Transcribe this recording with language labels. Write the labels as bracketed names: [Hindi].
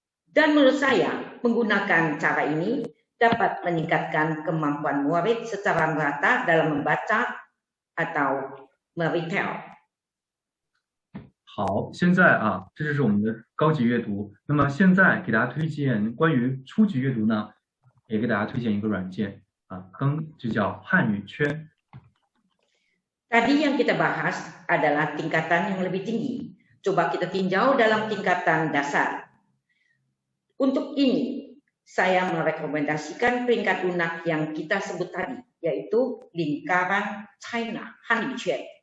[Indonesian] Dan menurut saya, menggunakan cara ini dapat meningkatkan kemampuan murid secara merata dalam membaca atau meretell. [Chinese] 好，现在啊，这就是我们的高级阅读。那么现在给大家推荐关于初级阅读呢，也给大家推荐一个软件啊，就叫汉语圈。 [Indonesian] Tadi yang kita bahas adalah tingkatan yang lebih tinggi. Coba kita tinjau dalam tingkatan dasar. Untuk ini, saya merekomendasikan peringkat lunak yang kita sebut tadi, yaitu lingkaran China, 汉语圈。